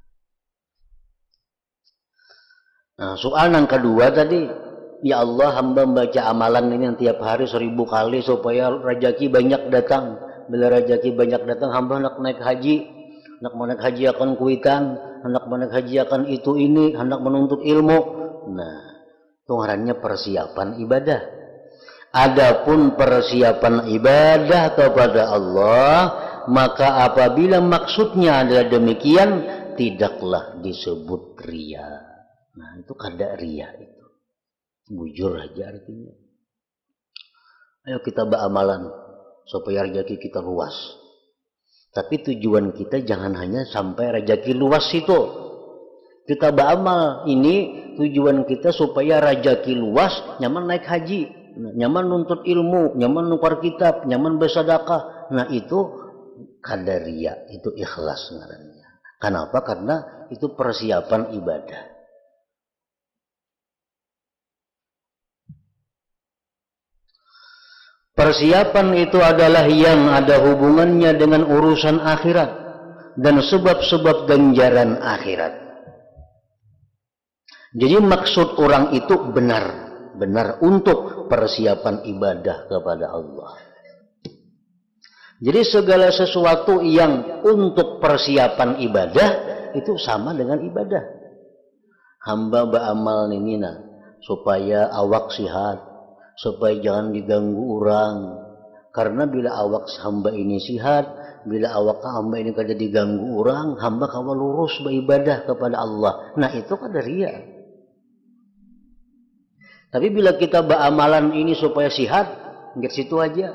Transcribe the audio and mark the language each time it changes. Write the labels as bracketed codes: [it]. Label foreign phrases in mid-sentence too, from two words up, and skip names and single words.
[id] Nah, soal yang kedua tadi, [ar] ya Allah [id] hamba membaca amalan ini yang tiap hari 1000 kali supaya rezeki banyak datang. Bila rezeki banyak datang, hamba nak naik haji, hendak mau naik haji akan kuitan, hendak mau naik haji akan itu ini, hendak menuntut ilmu. Nah, itu ngarannya persiapan ibadah. Adapun persiapan ibadah kepada Allah, maka apabila maksudnya adalah demikian, tidaklah disebut riya. [bjn] Nah itu kada riya itu. Bujur aja artinya. [id] Ayo kita beramalan supaya rezeki kita luas. Tapi tujuan kita jangan hanya sampai rezeki luas itu. Kita beramal ini tujuan kita supaya rezeki luas, nyaman naik haji, nyaman nuntut ilmu, nyaman nukar kitab, nyaman bersedekah. [bjn] Nah itu kada riya, itu ikhlas ngarannya. Kenapa? [id] Karena itu persiapan ibadah. Persiapan itu adalah yang ada hubungannya dengan urusan akhirat dan sebab-sebab ganjaran akhirat. Jadi maksud orang itu benar untuk persiapan ibadah kepada Allah. Jadi segala sesuatu yang untuk persiapan ibadah itu sama dengan ibadah. [bjn] Hamba beramal nina supaya awak sihat, supaya jangan diganggu orang. Karena bila awak hamba ini sihat, bila awak hamba ini kada diganggu orang, hamba kawa lurus beribadah kepada Allah. Nah itu kada riya. [id] Tapi bila kita beramalan ini supaya sihat, enggak situ aja.